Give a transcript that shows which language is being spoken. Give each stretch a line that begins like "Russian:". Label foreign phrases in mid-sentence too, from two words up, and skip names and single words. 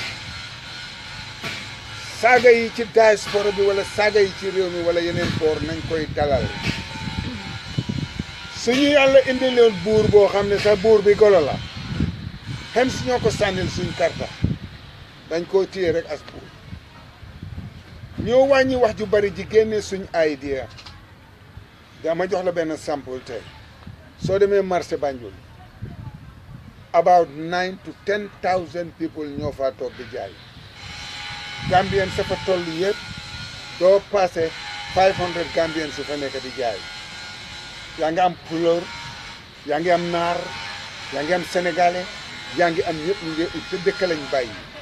Wolof: saaga yi ci diaspora bi wala saaga yi ci réew mi wala yeneen boor nañ koy dalal suñu yàlla indi leen buur boo xam ne sax buur bi golo la xem si ñoo ko sànnil suñ karta dañ koo téye rek as buur ñoo wàññi wax ju bari ji génne suñ idea dama jox la benn sample tey soo demee marché Banjul
English: about 9 to 10,000 people
Wolof: ñoo faa toog di jaay Gambien sa fa toll yëpp doo passé 500 Gambien su fa nekk di jaay yaa ngi am couleur yaa ngi am naar yaa ngi am sénégalais yaa ngi am ñëpp ñu ngi te dëkk lañ bàyyi